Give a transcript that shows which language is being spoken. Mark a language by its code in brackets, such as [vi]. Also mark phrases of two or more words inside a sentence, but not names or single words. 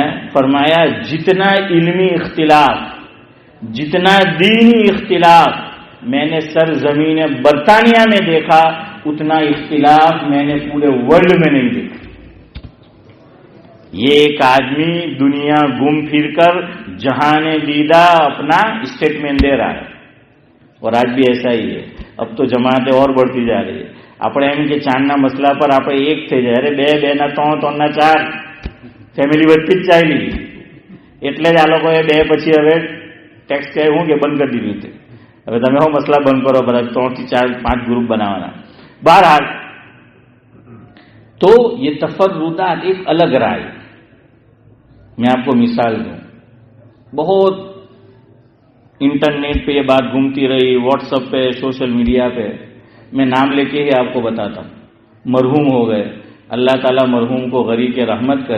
[ur] فرمایا جتنا علمی اختلاف، جتنا دینی اختلاف میں نے سرزمین برطانیہ میں دیکھا، اتنا اختلاف میں نے پورے ورلڈ میں نہیں دیکھا. یہ ایک آدمی دنیا گھوم پھر کر جہان دیدہ اپنا اسٹیٹمنٹ دے رہا ہے. اور آج بھی ایسا ہی ہے. اب تو جماعتیں اور بڑھتی جا رہی ہے. [gu] આપણે એમ કે ચાંદના મસલા પર આપણે એક થઈ જાય, અરે 2, 2 ના 3, 3 ના 4, ફેમિલી વધતી જ ચાલી. એટલે જ આ લોકોએ 2 પછી હવે ટેક્સ કહે હું કે બંધ કરી દીધું છે. હવે તમે શું મસલા બંધ કરો, બધા 3 થી 4, 5 ગ્રુપ બનાવવાના. [ur] બહરહાલ تو یہ تفردات ایک الگ رائے. میں آپ کو مثال دوں، بہت انٹرنیٹ پہ یہ بات گھومتی رہی، واٹس ایپ پہ، [en] social media [ur] پہ، میں نام لے کے ہی آپ کو بتاتا ہوں، مرحوم ہو گئے، اللہ تعالیٰ مرحوم کو غریق رحمت کرے۔